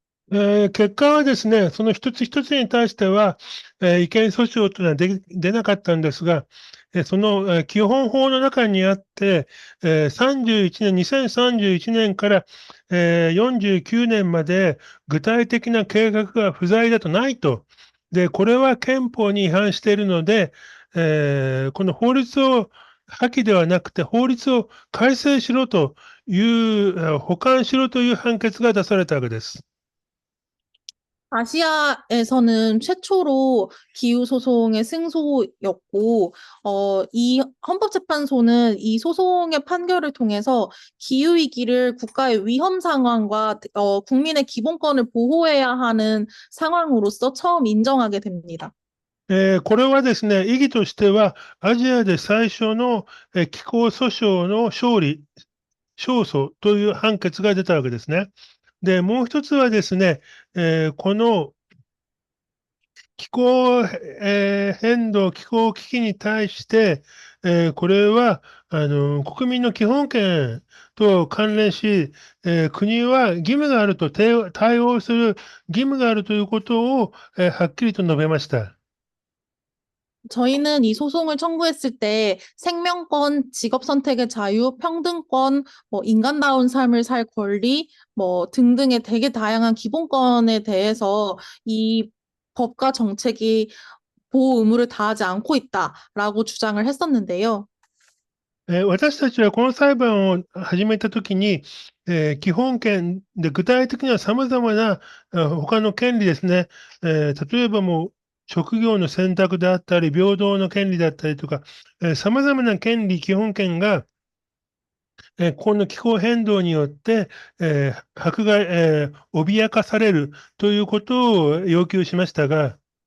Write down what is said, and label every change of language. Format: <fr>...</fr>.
<ja>結果はですね、その一つ一つに対しては、違憲訴訟というのは出なかったんですが、その、基本法の中にあって、2031年から、49年まで具体的な計画が不在だとないと。で、これは憲法に違反しているので、この法律を破棄ではなくて、法律を改正しろという、補完しろという判決が出されたわけです。</ja> <ko>아시아에서는 최초로 기후소송의 승소였고, 이 헌법재판소는 이 소송의 판결을 통해서 기후위기를 국가의 위험 상황과 국민의 기본권을 보호해야 하는 상황으로서 처음 인정하게 됩니다.</ko> <ja>これはですね、意義としては、アジアで最初の、気候訴訟の勝訴という判決が出たわけですね。で、もう一つはですね、この気候、変動、気候危機に対して、これは国民の基本権と関連し、国は義務があると、対応する義務があるということを、はっきりと述べました。</ja> <ko>저희는 이 소송을 청구했을 때 생명권, 직업 선택의 자유, 평등권, 인간다운 삶을 살 권리, 등등의 되게 다양한 기본권에 대해서 이 법과 정책이 보호 의무를 다하지 않고 있다라고 주장을 했었는데요.</ko> <ja>私たちはこの裁判を始めたときに、基本権で具体的には様々な他の権利ですね、例えばもう職業の選択であったり、平等の権利だったりとか、様々な権利、基本権が、この気候変動によって、迫害、脅かされるということを要求しましたが、</ja>